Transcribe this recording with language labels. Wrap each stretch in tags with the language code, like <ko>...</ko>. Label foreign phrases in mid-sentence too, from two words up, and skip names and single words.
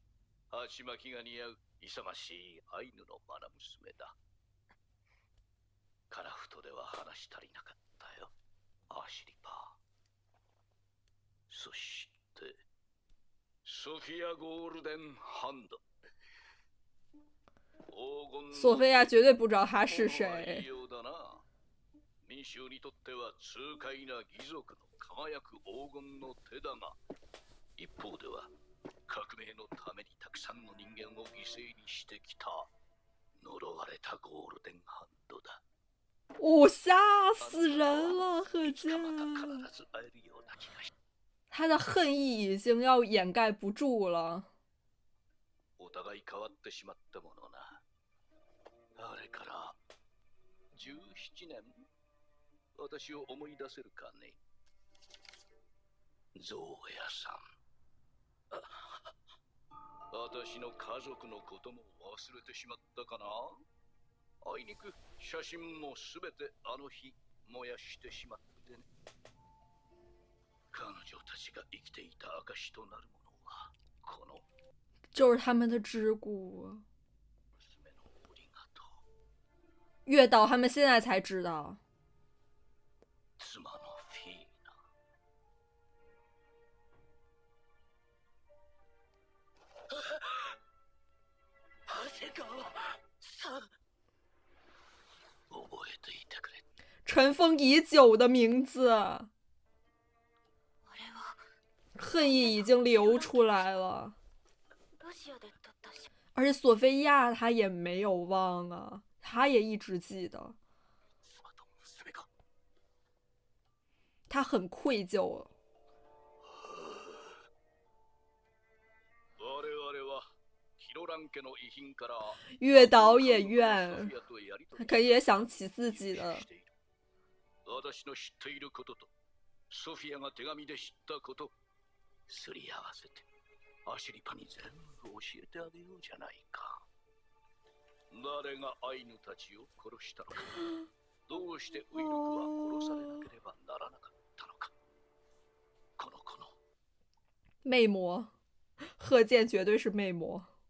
<ja>鉢巻きが似合う勇ましいアイヌの愛娘だ。カラフトでは話足りなかったよ。アシリパ。そして。ソフィア・ゴールデン・ハンド。</ja> <zh>索菲亚绝对不知道他是谁。</zh> <ja>民衆にとっては痛快な義賊の輝く黄金の手だが、一方では革命のためにたくさんの人間を犠牲にしてきた呪われたゴールデンハンドだ。</ja> <zh>哦，吓死人了，贺建！他的恨意已经要掩盖不住了。</zh> <ja>お互い変わってしまったものな。あれから17年、私を思い出せるかね。ゾウヤさん。私の家族のことも忘れてしまったかな。あいにく写真もすべてあの日燃やしてしまってね。彼女たちが生きていた証となるものはこの</ja> <zh>就是他们的桎梏。月岛他们现在才知道。</zh> <ja>妻のフィーナ。長谷川さん。覚えていてくれ。</ja> <zh>尘封已久的名字。恨意已经流出来了。而且索菲亚她也没有忘啊， 他也一直记得，他很愧疚。月岛也怨，他可也想起自己的。</zh> <ja>私の知っていることとソフィアが手紙で知ったことすり合わせてアシリパに全部教えてあげようじゃないか。誰がアイヌたちを殺したのか、どうしてウイルクは殺されなければならなかったのか。この子の</ja> <zh>魅魔，贺建绝对是魅魔。</zh>